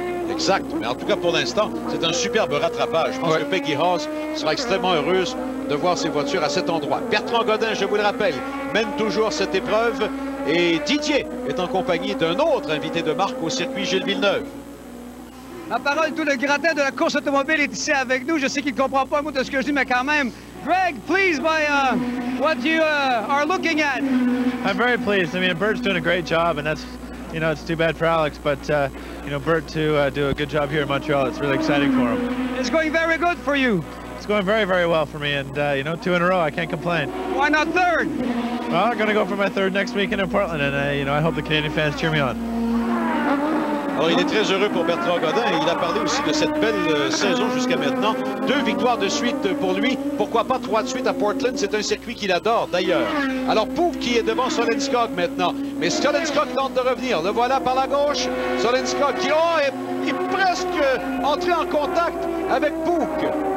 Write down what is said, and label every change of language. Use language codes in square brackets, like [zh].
[fr] Exact, mais en tout cas pour l'instant, c'est un superbe rattrapage. Je pense que Peggy Haas sera extrêmement heureuse de voir ses voitures à cet endroit. Bertrand Godin, je vous le rappelle, mène toujours cette épreuve et Didier est en compagnie d'un autre invité de marque au circuit Gilles Villeneuve. Ma parole, tout le gratin de la course automobile est ici avec nous. Je sais qu'il ne comprend pas un mot de ce que je dis, mais quand même. [en] Greg, pleased by what you are looking at. I'm very pleased. I mean, Bert's doing a great job, and that's, you know, it's too bad for Alex, but, you know, Bert to do a good job here in Montreal. It's really exciting for him. It's going very good for you. It's going very, very well for me, and, you know, 2 in a row, I can't complain. Why not third? Well, I'm going to go for my third next weekend in Portland, and, you know, I hope the Canadian fans cheer me on. [fr] Alors, il est très heureux pour Bertrand Godin et il a parlé aussi de cette belle saison jusqu'à maintenant. 2 victoires de suite pour lui. Pourquoi pas 3 de suite à Portland? C'est un circuit qu'il adore d'ailleurs. Alors, Pook qui est devant Solenskog maintenant. Mais Solenskog tente de revenir. Le voilà par la gauche. Solenskog qui est presque entré en contact avec Pook.